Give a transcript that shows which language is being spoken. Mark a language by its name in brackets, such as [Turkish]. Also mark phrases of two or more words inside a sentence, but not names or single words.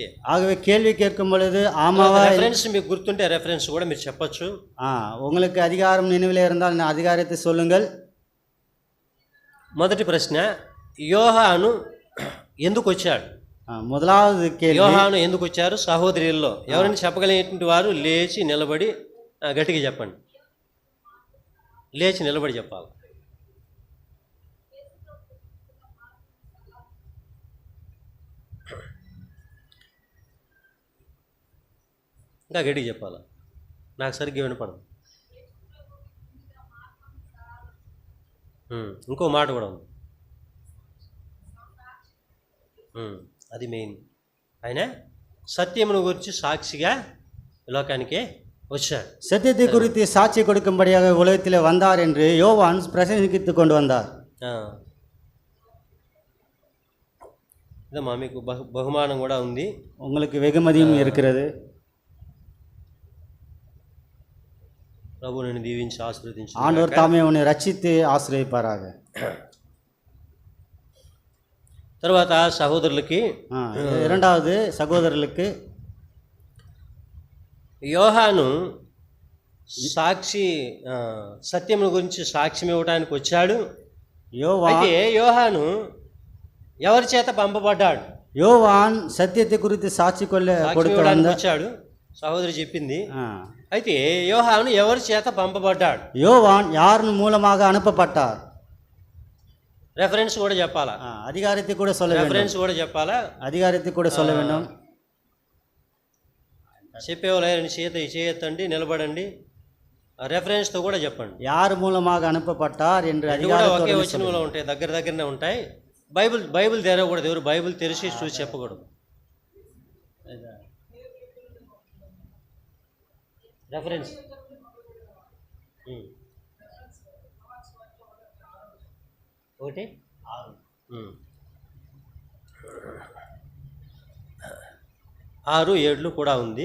[Tamil] ஆகவே கேள்வி கேட்கும் பொழுது ஆமாவா, [Telugu] రెఫరెన్స్ మీకు గుర్తుంటే రెఫరెన్స్ కూడా మీరు చెప్పొచ్చు. [Tamil] உங்களுக்கு அதிகாரம் நினைவில் இருந்தால் அதிகாரத்தை சொல்லுங்கள். [Telugu] మొదటి ప్రశ్న, యోహాను ఎందుకు వచ్చాడు? [Tamil] முதலாவது கேள்வி, [Telugu] యోహాను ఎందుకు వచ్చారు? సహోదరుల్లో ఎవరైనా చెప్పగలిగినటువంటి వారు లేచి నిలబడి గట్టిగా చెప్పండి. లేచి నిలబడి చెప్పాలి. ఇంకా గట్టిగా చెప్పాలి, నాకు సరిగ్గా వినపడదు. ఇంకో మాట కూడా ఉంది, అది మెయిన్. ఆయన సత్యమును గురించి సాక్షిగా లోకానికి వచ్చాడు. [Tamil] சத்தியத்தை குறித்து சாட்சி கொடுக்கும்படியாக உலகத்தில் வந்தார் என்று யோவான் பிரசங்கித்துக் கொண்டு வந்தார். [Telugu] ఇదమ్మా మీకు బహుమానం కూడా ఉంది. [Tamil] உங்களுக்கு வெகுமதியும் இருக்கிறது. [Telugu] ప్రభు నిన్ను దీవించి ఆశీర్వదించు. [Tamil] ஆண்டவர் தாமே உன்னை ரட்சித்து ஆசீர்வதிப்பாராக. [Telugu] తర్వాత సహోదరులకి இரண்டாவது సహోదరులకు యోహాను సాక్షి సత్యం గురించి సాక్ష్యం ఇవ్వడానికి వచ్చాడు. అయితే యోహాను ఎవరి చేత పంపబడ్డాడు? [Tamil] யோவான் సత్యத்தை குறித்து సాక్షి [Telugu] కొడుకోవడానికి వచ్చాడు, సహోదరి చెప్పింది. అయితే యోహాను ఎవరి చేత పంపబడ్డాడు? [Tamil] யோவான் யார் மூலமாக அனுப்பப்பட்டார்? [Telugu] రెఫరెన్స్ కూడా చెప్పాలా? [Tamil] அதிகாரத்தை கூட சொல்ல வேண்டும். [Telugu] రెఫరెన్స్ కూడా చెప్పాలా? [Tamil] அதிகாரத்தை கூட சொல்ல வேண்டும். [Telugu] చెప్పేవాళ్ళు చేయొద్దండి, నిలబడండి, రెఫరెన్స్తో కూడా చెప్పండి. [Tamil] யார் மூலமாக அனுப்பப்பட்டார் என்று [Telugu] அதிகாரத்தோட ఒకే వచనంలో ఉంటాయి, దగ్గరనే ఉంటాయి. బైబిల్ తెరవకూడదు, ఎవరు బైబిల్ తెరిచి చూసి చెప్పకూడదు. రెఫరెన్స్ ఒకటి 6, 7 కూడా ఉంది.